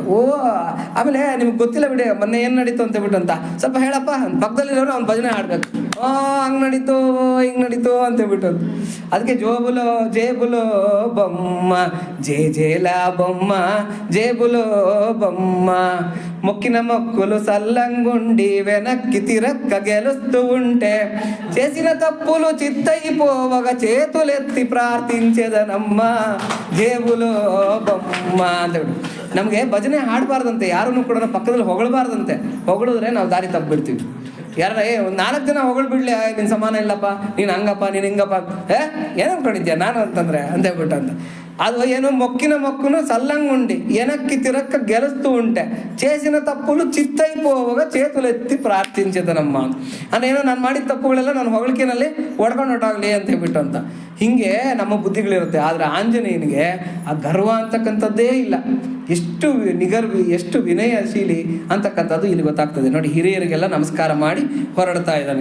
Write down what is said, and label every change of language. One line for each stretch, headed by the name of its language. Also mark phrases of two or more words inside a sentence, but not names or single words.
Kannada: ಆಮೇಲೆ ನಿಮ್ಗೆ ಗೊತ್ತಿಲ್ಲ ಬಿಡಿ ಮೊನ್ನೆ ಏನು ನಡೀತು ಅಂತ ಹೇಳ್ಬಿಟ್ಟು ಅಂತ ಸ್ವಲ್ಪ ಹೇಳಪ್ಪ, ಪಕ್ಕದಲ್ಲಿರೋರು ಅವ್ನು ಭಜನೆ ಹಾಡ್ಬೇಕು. ಹಂಗೆ ನಡೀತು ಹಿಂಗೆ ನಡೀತು ಅಂತ ಹೇಳ್ಬಿಟ್ಟು. ಅದಕ್ಕೆ
Telugu: జేబులో బొమ్మ జేల బొమ్మ జేబులో బొమ్మ మొక్కులు సల్లంగుండి వెనక్కి తిరక్క గెలుస్తూ ఉంటే చేసిన తప్పులు చిత్తయిపోవగా చేతులెత్తి ప్రాರ್ಥించేదనమ్మ జేబులో బొమ్మ
Kannada: ಅಂತ ಹೇಳಿ. ನಮಗೆ ಭಜನೆ ಹಾಡಬಾರ್ದಂತೆ, ಯಾರನ್ನು ಕೂಡ ಪಕ್ಕದಲ್ಲಿ ಹೊಗಳಬಾರ್ದಂತೆ. ಹೊಗಳಿದ್ರೆ ನಾವು ದಾರಿ ತಪ್ಪಿಬಿಡ್ತೀವಿ. ಯಾರ 4 ಜನ ಹೊಗಳ್ಬಿಡ್ಲಿ, ನಿನ್ನ ಸಮಾನ ಇಲ್ಲಪ್ಪ, ನೀನು ಹಂಗಪ್ಪ, ನೀನು ಹಿಂಗಪ್ಪ, ಏನು ಅನ್ಕೊಂಡಿದ್ಯಾ ನಾನು ಅಂತಂದ್ರೆ ಅಂತ ಹೇಳ್ಬಿಟ್ಟು ಅಂತ. ಅದು ಏನು
Telugu: మొక్కును సల్లంగుండి వెనక్కి తిరక్క గెలుస్తూ ఉంటే చేసిన తప్పులు చిత్తయిపోವಾಗ చేతులెత్ತಿ ಪ್ರಾರ್ಥಿಂಚದನಮ್ಮ.
Kannada: ಅಂದ್ರೆ ಏನೋ ನಾನು ಮಾಡಿದ ತಪ್ಪುಗಳೆಲ್ಲ ನನ್ನ ಹೊಗಳಿಕೆನಲ್ಲಿ ಒಡ್ಕೊಂಡು ಹೊಟ್ಟಾಗಲಿ ಅಂತ ಹೇಳ್ಬಿಟ್ಟು ಅಂತ. ಹಿಂಗೆ ನಮ್ಮ ಬುದ್ಧಿಗಳಿರುತ್ತೆ. ಆದರೆ ಆಂಜನೇಯನಿಗೆ ಆ ಗರ್ವ ಅಂತಕ್ಕಂಥದ್ದೇ ಇಲ್ಲ. ಎಷ್ಟು ಎಷ್ಟು ವಿನಯಶೀಲಿ ಅಂತಕ್ಕಂಥದ್ದು ಇಲ್ಲಿ ಗೊತ್ತಾಗ್ತದೆ ನೋಡಿ. ಹಿರಿಯರಿಗೆಲ್ಲ ನಮಸ್ಕಾರ ಮಾಡಿ ಹೊರಡ್ತಾ ಇದ್ದಾನೆ.